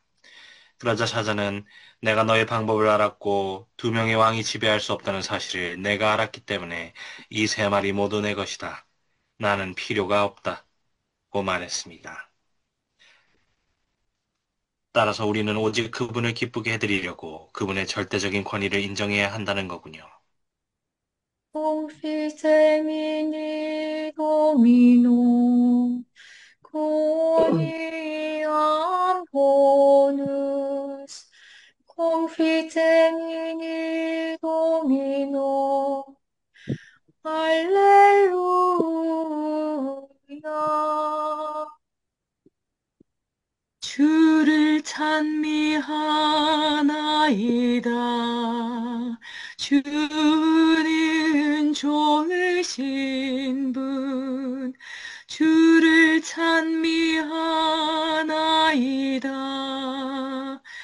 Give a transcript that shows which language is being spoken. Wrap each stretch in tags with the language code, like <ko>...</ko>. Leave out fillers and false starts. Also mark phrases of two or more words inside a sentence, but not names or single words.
<ko>그러자 사자는 내가 너의 방법을 알았고 두 명의 왕이 지배할 수 없다는 사실을 내가 알았기 때문에 이 세 마리 모두 내 것이다. 나는 필요가 없다. 고 말했습니다. 따라서 우리는 오직 그분을 기쁘게 해드리려고 그분의 절대적인 권위를 인정해야 한다는 거군요.</ko> <la>Confitemini Domino, quoniam bonus. Confitemini Domino, Alleluia.</la> <ko>주를 찬미하나이다. 주는 좋으신 분. 주를 찬미하나이다.</ko>